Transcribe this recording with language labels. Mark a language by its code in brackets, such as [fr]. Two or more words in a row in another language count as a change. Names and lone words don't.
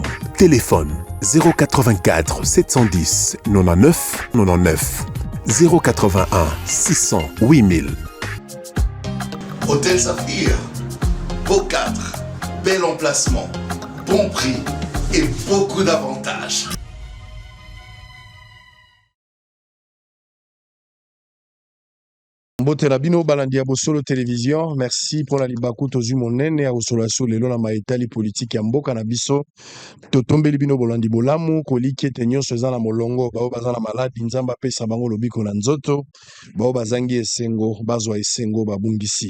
[fr] Téléphone 084 710 99 99 081 600 8000. Hôtel Saphir, beau cadre, bel emplacement, bon prix et beaucoup d'avantages. [ln] Mbote na bino balandi ya Bosolo Télévision, [fr] merci pour la [ln] libaku tozu monene ya Bosolo lelo na maetali politique ya mboka na biso. Totombeli bino bolandi bolamu koliki ete nyonso eza na molongo, bao baza na maladi nzamba pesa bango lobiko na nzoto, bao bazangi esengo bazwa esengo babungisi.